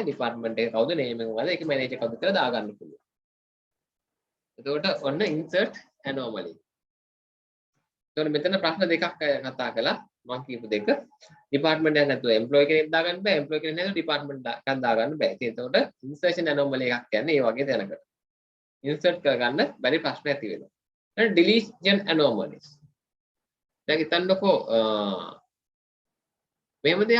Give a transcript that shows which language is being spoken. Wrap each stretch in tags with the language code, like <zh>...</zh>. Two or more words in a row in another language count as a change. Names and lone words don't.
<si>department එක කවුද name එක මොකද ඒක manager කවුද කියලා දාගන්න පුළුවන්. එතකොට ඔන්න</si> <en>insert anomaly.</en> <si>එතකොට මෙතන ප්‍රශ්න දෙකක් කතා කළා. මම කියපු දෙක department එකක් නැතුව employee කෙනෙක් දාගන්න බෑ. employee කෙනෙක් නැතුව department එකක් දාගන්න බෑ. ඉතින් එතකොට</si> <en>insertion anomaly</en> <si>එකක් කියන්නේ මේ වගේ දැනකට. insert කරගන්න බැරි ප්‍රශ්න ඇති වෙනවා. ඊට</si> <en>deletion anomalies.</en> <si>දැන් හිතන්නකෝ මෙහෙම දෙයක්.</si>